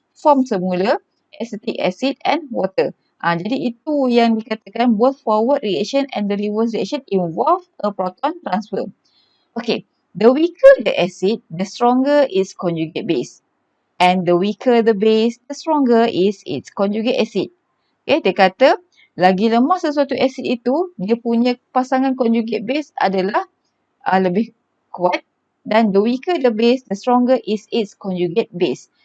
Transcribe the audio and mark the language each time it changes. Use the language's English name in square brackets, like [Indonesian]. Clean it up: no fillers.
[English] Form semula acetic acid and water. [Malay] Jadi itu yang dikatakan [English] both forward reaction and the reverse reaction involve a proton transfer. Okay, the weaker the acid, the stronger its conjugate base. And the weaker the base, the stronger is its conjugate acid. [Malay] Okay, dia kata lagi lemah sesuatu acid itu, dia punya pasangan conjugate base adalah lebih kuat. [English] Dan the weaker the base, the stronger is its conjugate base.